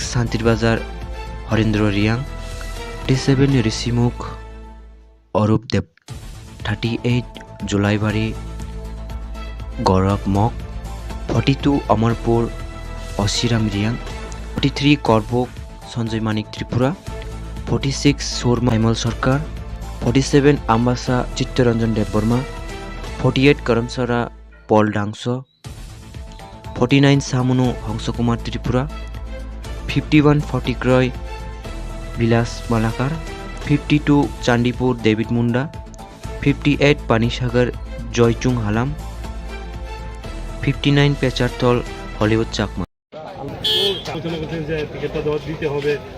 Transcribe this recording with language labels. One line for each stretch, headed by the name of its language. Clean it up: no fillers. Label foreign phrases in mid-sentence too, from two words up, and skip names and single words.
Bangla: शांतिर बाजार हरेंद्र रियांग, 37 ऋषिमुख अरूप देव, 38 जुलाईबाड़ी गौरव मक, 42 अमरपुर असिराम रियांग, 43 करबक सञ्जय मानिक त्रिपुरा, 46 शर्मा हेमल सरकार, 47 आम्बासा चित्तरंजन देबबर्मा, 48 करमसरा पल डांस, 49 सामुनु हंसकुमार त्रिपुरा, 51 फटिक्रय বিলাস মালাকার, 52 চান্দিপুর ডেভিড মুন্ডা, 58 পানিসাগর জয়চুং হালাম, 59 পেচারতল হলিউড চাকমা। আলোচনা করছেন যে টিকিটটা দিতে হবে,